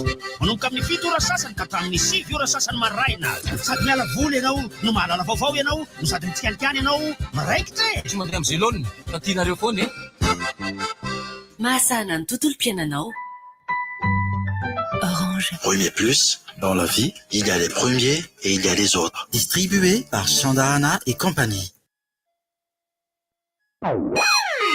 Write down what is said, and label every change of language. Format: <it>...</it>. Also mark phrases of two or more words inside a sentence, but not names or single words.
<mg>manomboka amin'ny 7 ora sasany ka hatramin'ny 6 ora sasany maraina sady miala voly ianao no mahalala vaovao ianao no sady mitianikiany ianao miraikitra tsy mandeha amin'ny zelone fa tianareo foana Mahasana ny tontolo piainanao. Orange.</mg> <fr>Premier Plus, dans la vie, il y a les premiers et il y a les autres. Distribué par Chandana et compagnie.</fr>